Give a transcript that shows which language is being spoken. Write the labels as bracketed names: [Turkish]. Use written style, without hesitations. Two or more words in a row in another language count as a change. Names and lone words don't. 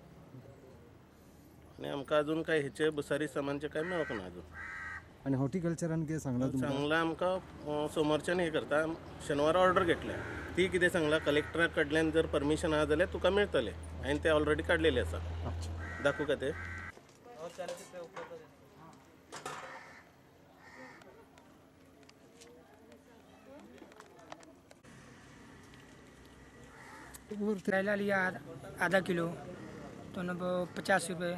[Konkani] आणि आमकां अजून काय हेचे भुसारी सामानचे काय मेळोक ना अजून। आनी हॉर्टिकल्चरान कितें सांगलां तुमकां? सांगलां आमकां सोमारच्यान हे करता, शेनवारा ऑर्डर घेतल्या। ती कितें सांगलां, कलेक्टरा कडल्यान जर परमिशन आहा जाल्यार तुका मेळटले। हांवें ते ऑलरेडी काडलेले आसा। दाखवू का ते? [Hindi] करेला लिया आधा किलो तो न 50 रुपये।